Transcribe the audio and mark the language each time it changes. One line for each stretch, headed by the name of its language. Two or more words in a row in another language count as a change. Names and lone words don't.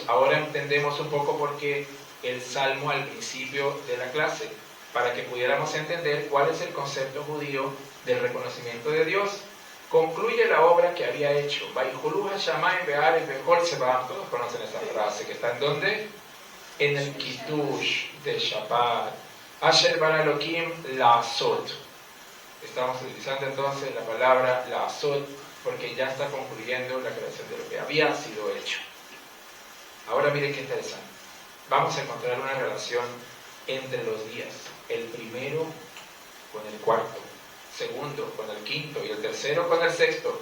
Spanish: Ahora entendemos un poco por qué el Salmo al principio de la clase, para que pudiéramos entender cuál es el concepto judío del reconocimiento de Dios. Concluye la obra que había hecho. Todos conocen esa frase, que está en ¿dónde? En el Kiddush de Shabbat.
Hebrew: אשר ברא אלהים לעשות.
Spanish: Estamos utilizando entonces la palabra la'asot porque ya está concluyendo la creación de lo que había sido hecho. Ahora miren qué interesante. Vamos a encontrar una relación entre los días. El primero con el cuarto, segundo con el quinto y el tercero con el sexto.